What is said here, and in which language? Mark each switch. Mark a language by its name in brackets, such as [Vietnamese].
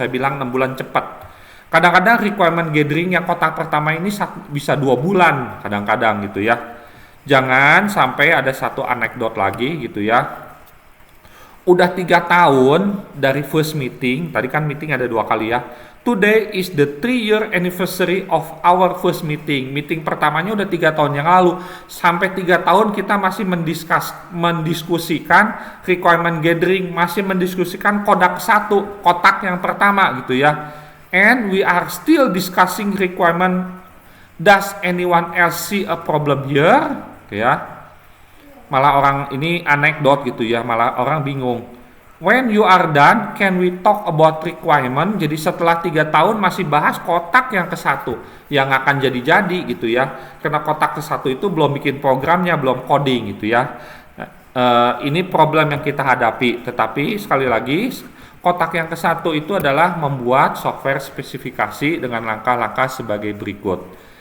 [Indonesian] Saya bilang 6 bulan cepat. Kadang-kadang requirement gathering yang kotak pertama ini bisa 2 bulan kadang-kadang gitu ya. Jangan sampai ada satu anekdot lagi gitu ya. Udah 3 tahun dari [English] first meeting, [Indonesian] tadi kan meeting ada 2 kali ya. [English] Today is the 3-year anniversary of our first meeting. [Indonesian] Meeting pertamanya udah 3 tahun yang lalu. Sampai 3 tahun kita masih mendiskusikan requirement gathering, masih mendiskusikan kotak yang pertama gitu ya. [English] And we are still discussing requirement. Does anyone else see a problem here? [Indonesian] Ya. Malah orang ini anekdot gitu ya, malah orang bingung. [English] When you are done, can we talk about requirement? [Indonesian] Jadi setelah 3 tahun masih bahas kotak yang ke-1 yang akan jadi-jadi gitu ya. Karena kotak ke-1 itu belum bikin programnya, belum coding gitu ya. Ini problem yang kita hadapi. Tetapi sekali lagi, kotak yang ke-1 itu adalah membuat software spesifikasi dengan langkah-langkah sebagai berikut.